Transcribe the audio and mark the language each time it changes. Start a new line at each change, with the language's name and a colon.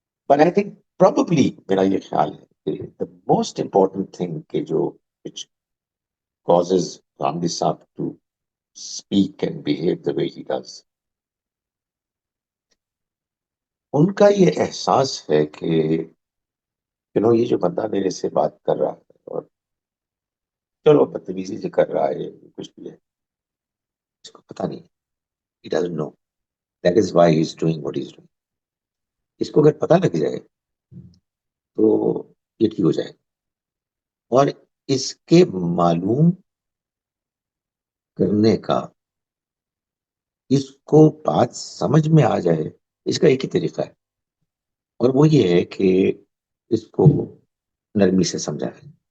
English: But I think probably
Urdu: میرا یہ خیال ہے کہ
English: the most important thing
Urdu: کہ جو
English: which causes Ramdi Saab to speak and behave the way he does،
Urdu: ان کا یہ احساس ہے کہ یہ جو بندہ میرے سے بات کر رہا ہے اور چلو بدتمیزی سے کر رہا ہے کچھ بھی ہے، اس کو پتہ نہیں،
English: he doesn't know. That is why he is doing what he is doing.
Urdu: اس کو اگر پتہ لگ جائے تو یہ ٹھیک ہو جائے، اور اس کے معلوم کرنے کا، اس کو بات سمجھ میں آ جائے، اس کا ایک ہی طریقہ ہے، اور وہ یہ ہے کہ اس کو نرمی سے سمجھائے،